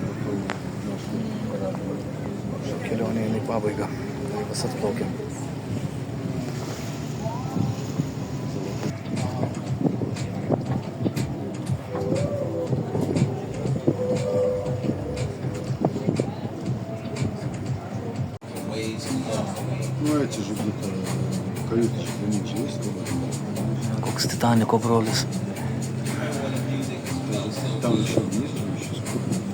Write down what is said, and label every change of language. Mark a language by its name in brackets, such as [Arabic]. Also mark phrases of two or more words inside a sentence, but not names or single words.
[Lithuanian] Kelionė į pabaigą. Laivas atplaukė. [Russian] Ну эти же где-то каюты меньше есть, [Lithuanian] Koks Titaniko brolis. [Russian] там еще вниз, там еще сколько.